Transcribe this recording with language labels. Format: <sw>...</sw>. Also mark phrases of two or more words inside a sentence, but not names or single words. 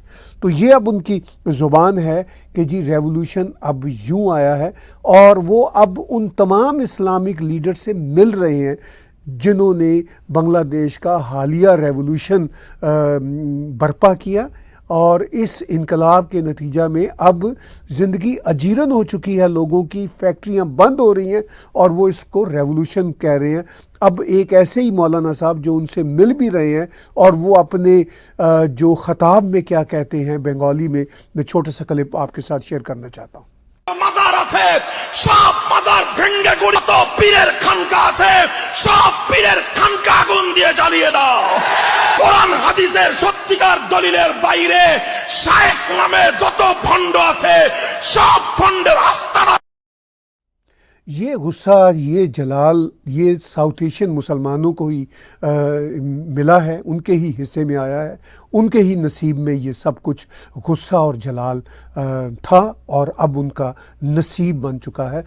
<ur>تو یہ اب ان کی زبان ہے کہ جی ریولوشن اب یوں آیا ہے، اور وہ اب ان تمام</ur> <en>Islamic leader</en> <ur>سے مل رہے ہیں جنہوں نے بنگلہ دیش کا حالیہ ریولوشن برپا کیا، اور اس انقلاب کے نتیجہ میں اب زندگی اجیرن ہو چکی ہے، لوگوں کی فیکٹریاں بند ہو رہی ہیں، اور وہ اس کو ریولوشن کہہ رہے ہیں۔ اب ایک ایسے ہی مولانا صاحب جو ان سے مل بھی رہے ہیں، اور وہ اپنے جو خطاب میں کیا کہتے ہیں بنگالی میں چھوٹا سا کلپ آپ کے ساتھ شیئر کرنا چاہتا ہوں۔</ur> <bn>মাজার আছে, সব মাজার ভেঙে গুড়ি, তো পীরের খানকা আছে, সব পীরের খানকা আগুন দিয়ে জ্বালিয়ে দাও। কোরআন হাদিসের সত্যিকার দলিলের বাইরে শায়েখ নামে যত ভণ্ড আছে, সব ভণ্ডের আস্তানা।</bn> <ur>یہ غصہ، یہ جلال، یہ</ur> <en>South Asian</en> <ur>مسلمانوں کو ہی ملا ہے، ان کے ہی حصے میں آیا ہے، ان کے ہی نصیب میں یہ سب کچھ غصہ اور جلال تھا، اور اب ان کا نصیب بن چکا ہے۔</ur>